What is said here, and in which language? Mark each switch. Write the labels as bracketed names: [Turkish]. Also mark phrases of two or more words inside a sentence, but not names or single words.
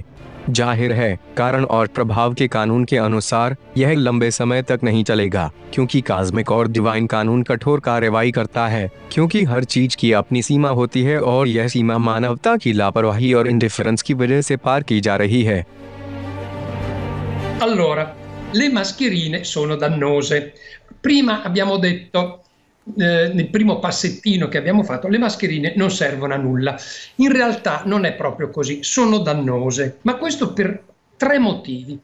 [Hindi] जाहिर है कारण और प्रभाव के कानून के अनुसार यह लंबे समय तक नहीं चलेगा, क्योंकि कॉस्मिक और डिवाइन कानून कठोर कार्रवाई करता है, क्योंकि हर चीज की अपनी सीमा होती है और यह सीमा मानवता की लापरवाही और इंडिफरेंस की वजह से पार की जा रही है। [Italian] Allora, le mascherine sono dannose. Prima abbiamo detto nel primo passettino che abbiamo fatto, le mascherine non servono a nulla. In realtà non è proprio così, sono dannose, ma questo per 3 motivi.